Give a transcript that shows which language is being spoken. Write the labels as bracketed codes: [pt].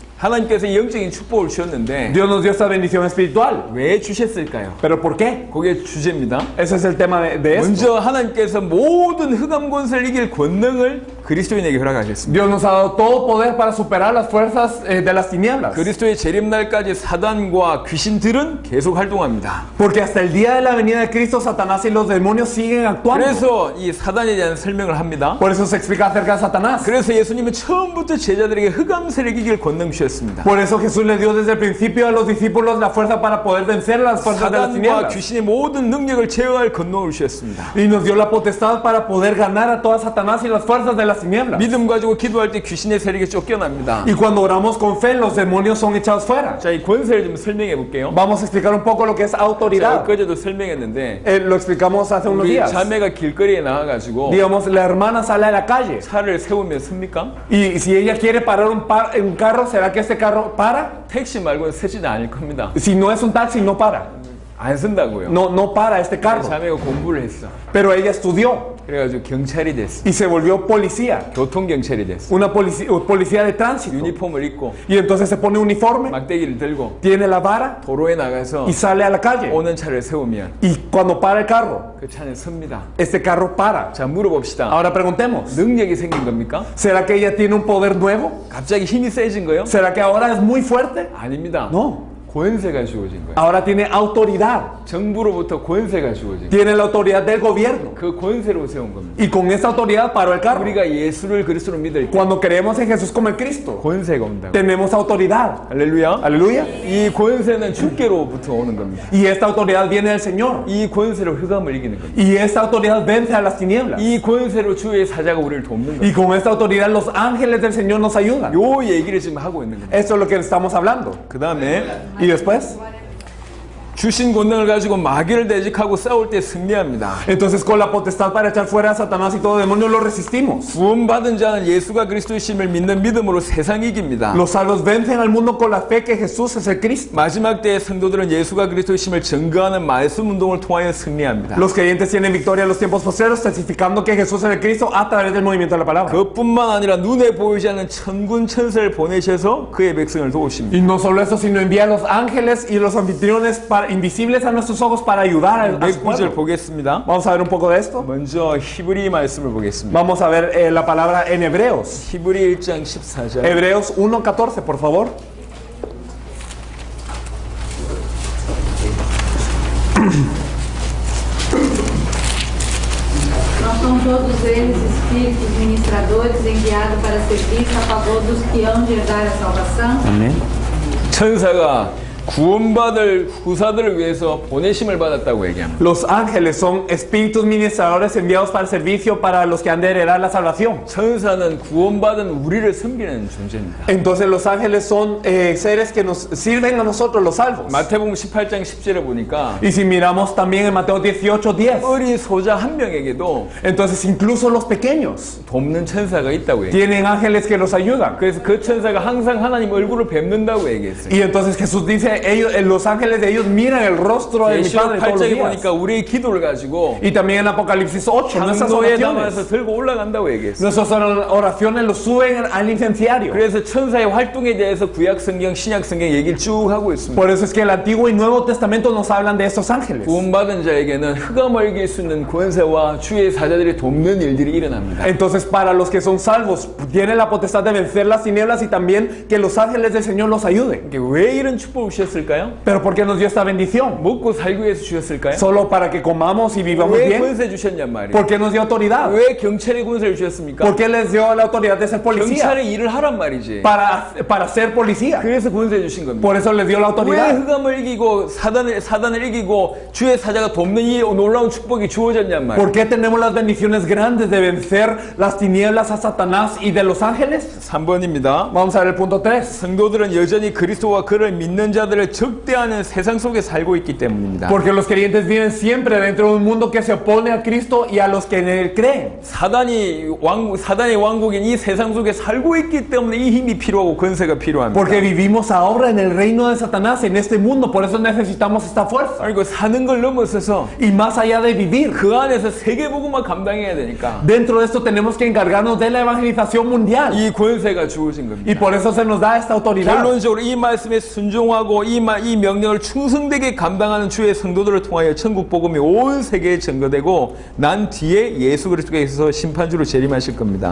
[ko] 하나님께서 영적인 축복을 주셨는데 [es] Dios nos dio esta bendición espiritual. [ko] 왜 주셨을까요? [es] ¿Pero por qué? [ko] 그게 주제입니다. [es] Ese es el tema de esto. [ko] 먼저 하나님께서 모든 흑암 권세를 이길 권능을 그리스도인에게 허락하셨습니다. [es] Dios nos ha dado todo poder para superar las fuerzas de las tinieblas. [ko] 그리스도의 재림날까지 사단과 귀신들은 계속 활동합니다. [es] Porque hasta el día de la venida de Cristo, Satanás y los demonios siguen actuando. [ko] 그래서 이 사단에 대한 설명을 합니다. [es] Por eso se explica acerca de Satanás. [ko] 그래서 예수님은 처음부터 제자들에게 흑암 세력 이길 권능 주셨습니다. 주셨습니다. [es] Por eso Jesús le dio desde el principio a los discípulos la fuerza para poder vencer las fuerzas de las [ko] 사단과 [es] tinieblas. [ko] 귀신의 모든 능력을 제어할 권능을 주셨습니다. [es] Y nos dio la potestad para poder ganar a toda Satanás y las fuerzas de las tinieblas. [ko] 믿음 가지고 기도할 때 귀신의 세력이 쫓겨납니다. [es] Y cuando oramos con fe, los demonios son echados fuera. [ko] 자, 이 권세를 좀 설명해 볼게요. [es] Vamos a explicar un poco lo que es [ko] 자, [es] autoridad. [ko] 엊그제도 설명했는데 [es] Lo explicamos hace unos [ko] 우리 [es] días. [ko] 자매가 길거리에 나와가지고 [es] Digamos, la hermana sale a la calle [ko] 차를 세우면 섭니까? [es] y si ella quiere parar un carro, ¿será que este carro para? [ko] 택시 말고는 서지는 않을 겁니다. [es] Si no es un taxi, no para. [ko] 안 쓴다고요. [es] No para este carro. [ko] 자매가 공부를 했어. [es] Pero ella estudió [ko] 그래가지고 경찰이 됐어. [es] y se volvió policía. [ko] 교통경찰이 됐어. [es] Una policía de tránsito. [ko] 유니폼을 입고 [es] Y entonces se pone uniforme, [ko] 막대기를 들고 [es] tiene la vara [ko] 도로에 나가서 [es] y sale a la calle. [ko] 오는 차를 세우면 [es] Y cuando para el carro, [ko] 그 차는 섭니다. [es] este carro para. [ko] 자, 물어봅시다. [es] Ahora preguntemos, [ko] 능력이 생긴 겁니까? [es] ¿será que ella tiene un poder nuevo? [ko] 갑자기 힘이 세진 거요? [es] ¿Será que ahora es muy fuerte? [ko] 아닙니다. [es] No. [ko] 권세가 주어진 거예요. [es] Ahora tiene autoridad. [ko] 정부로부터 권세가 주어진 거예요. [es] Tiene la autoridad del gobierno. [ko] 그 권세로 세운 겁니다. [es] Y con esa autoridad paró el carro. [ko] 우리가 예수를 그리스도로 믿을 때 [es] Cuando creemos en Jesús como el Cristo, [ko] 권세가 온다고. [es] tenemos autoridad. [ko] 할렐루야. [es] Aleluya. [ko] 이 권세는 주께로부터 오는 겁니다. [es] Y esta autoridad viene del Señor. [ko] 이 권세로 흑암을 이기는 겁니다. [es] Y esta autoridad vence a las tinieblas. [ko] 이 권세로 주의 사자가 우리를 돕는 [es] Y [ko] 겁니다. [es] con esta autoridad los ángeles del Señor nos ayudan. [ko] 요 얘기를 지금 하고 있는 겁니다. [es] Esto es lo que estamos hablando. [ko] 그 다음에 [es] Y después, [ko] 주신 권능을 가지고 마귀를 대적하고 싸울 때 승리합니다. [es] entonces con la potestad para echar fuera a Satanás y todo demonio lo resistimos. [ko] 구원받은 자는 예수가 그리스도이심을 믿는 믿음으로 세상 이깁니다. [es] Los salvos vencen al mundo con la fe que Jesús es el Cristo. [ko] 마지막 때의 성도들은 예수가 그리스도이심을 증거하는 말씀 운동을 통하여 승리합니다. [es] Los creyentes tienen victoria en los tiempos postreros, testificando que Jesús es el Cristo a través del movimiento de la palabra. [ko] 그뿐만 아니라 눈에 보이지 않는 천군 천사를 보내셔서 그의 백성을 도우십니다. [es] Y no solo eso, sino envía a los ángeles y los anfitriones invisibles a nuestros ojos para ayudar a su [ko] 몇 구절 [es] pueblo. [ko] 보겠습니다. [es] Vamos a ver un poco de esto. [ko] 먼저 히브리 말씀을 보겠습니다. [es] Vamos a ver la palabra en Hebreos. [ko] 히브리 1장 14절. [es] Hebreos 1:14, por favor. [pt] Não são todos eles espíritos ministradores enviados para serviço a favor dos que hão de herdar a salvação? [ko] 천사가 구원받을 후사들을 위해서 보내심을 받았다고 얘기합니다. [es] Los ángeles son espíritus ministradores enviados para el servicio para los que han de heredar la salvación. [ko] 천사는 구원받은 우리를 섬기는 존재입니다. [es] Entonces los ángeles son seres que nos sirven a nosotros los salvos. [ko] 마태복음 18장 10절에 보니까 [es] Y si miramos también en Mateo 18:10, [ko] 어린 소자 한 명에게도 [es] entonces incluso los pequeños [ko] 돕는 천사가 있다고 얘기해요. [es] tienen ángeles que los ayudan. [ko] 그래서 그 천사가 항상 하나님 얼굴을 뵙는다고 얘기했어요. [es] Y entonces Jesús dice, los ángeles de ellos miran el rostro de mi [ko] 예시록 [es] Padre todos los [ko] 8장에 [es] días. [ko] 보니까 우리의 기도를 가지고 [es] Y también en Apocalipsis 8, nuestras [ko] 장로에 담아서 [es] oraciones, [ko] 들고 올라간다고 얘기했어요. [es] nuestras oraciones los suben al incenciario. [ko] 그래서 천사의 활동에 대해서 구약 성경, 신약 성경 얘기를 쭉 하고 있습니다. [es] Por eso es que el Antiguo y Nuevo Testamento nos hablan de estos ángeles. [ko] 구원받은 자에게는 흑암을 이길 수 있는 권세와 주의 사자들이 돕는 일들이 일어납니다. [es] Entonces, para los que son salvos, tienen la potestad de vencer las tinieblas y también que los ángeles del Señor los ayuden. [ko] 이게 왜 이런 축복을 주셨을까요? [es] Pero ¿por qué nos dio esta bendición? [ko] 먹고 살기 위해서 주셨을까요? [es] Solo para que comamos y vivamos [ko] 왜 [es] bien. [ko] 권세 주셨냔 말이에요. [es] ¿Por qué nos dio autoridad? [ko] 왜 경찰의 권세를 주셨습니까? [es] ¿Por qué les dio la autoridad de ser policía? [ko] 경찰의 일을 하란 말이지. [es] Para ser policía. [ko] 그래서 권세 주신 겁니다. [es] Por eso les dio la autoridad. [ko] 흑암을 이기고 사단을 이기고 주의 사자가 돕는 이 놀라운 축복이 주어졌냔 말이에요. [es] ¿Por qué tenemos las bendiciones grandes de vencer las tinieblas a Satanás y de los ángeles? [ko] 3번입니다. [es] Vamos a ver el punto 3. [ko] 성도들은 여전히 그리스도와 그를 믿는 자들을 적대하는 세상 속에 살고 있기 때문입니다. [es] Porque los creyentes viven siempre dentro de un mundo que se opone a Cristo y a los que en él creen. [ko] 사단의 왕국인 이 세상 속에 살고 있기 때문에 이 힘이 필요하고 권세가 필요합니다. [es] Porque vivimos ahora en el reino de Satanás, en este mundo, por eso necesitamos esta fuerza. [ko] 그리고 사는 걸 넘어서서 [es] Y más allá de vivir, [ko] 그 안에서 세계복음만 감당해야 되니까 [es] dentro de esto tenemos que encargarnos de la evangelización mundial. [ko] 이 권세가 주어진 [es] Y [ko] 겁니다. [es] por eso se nos da esta autoridad. [ko] 결론적으로 이 말씀에 순종하고 이 명령을 충성되게 감당하는 주의 성도들을 통하여 천국 복음이 온 세계에 전거되고 난 뒤에 예수 그리스도께서 심판주로 재림하실 겁니다.